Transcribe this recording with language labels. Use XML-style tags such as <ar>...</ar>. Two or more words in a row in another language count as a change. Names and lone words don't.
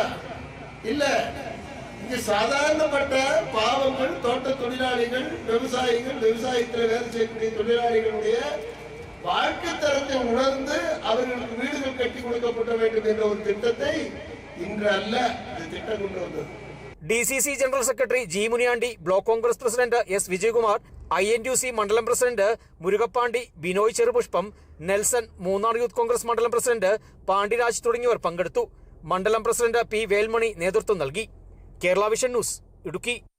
<ta>இல்ல, இங்க சாதாரணப்பட்ட பாவங்கள், தோட்ட தொழிலாளிகள், விவசாயிகள், விவசாயத்தில் வேலை செய்யக்கூடிய தொழிலாளிகளுடைய வாழ்க்கை தரத்தை உணர்ந்து அவர்களுக்கு வீடுகள் கட்டி கொடுக்கப்பட வேண்டும் என்ற ஒரு திட்டத்தை இன்று அல்ல இந்த திட்டம் கொண்டு வந்தது.</ta> <ml>DCC ജനറൽ സെക്രട്ടറി G മുനിയാണ്ടി, ബ്ലോക്ക് കോൺഗ്രസ് പ്രസിഡന്റ് S വിജയകുമാർ, INTUC മണ്ഡലം പ്രസിഡന്റ് മുരുകപ്പാണ്ടി, ബിനോയ് ചെറുപുഷ്പം, നെൽസൺ, മൂന്നാർ യൂത്ത് കോൺഗ്രസ് മണ്ഡലം പ്രസിഡന്റ് പാണ്ഡിരാജ് തുടങ്ങിയവർ പങ്കെടുത്തു. മണ്ഡലം പ്രസിഡന്റ് P വേൽമണി നേതൃത്വം നൽകി. കേരള വിഷൻ ന്യൂസ്, ഇടുക്കി.</ml>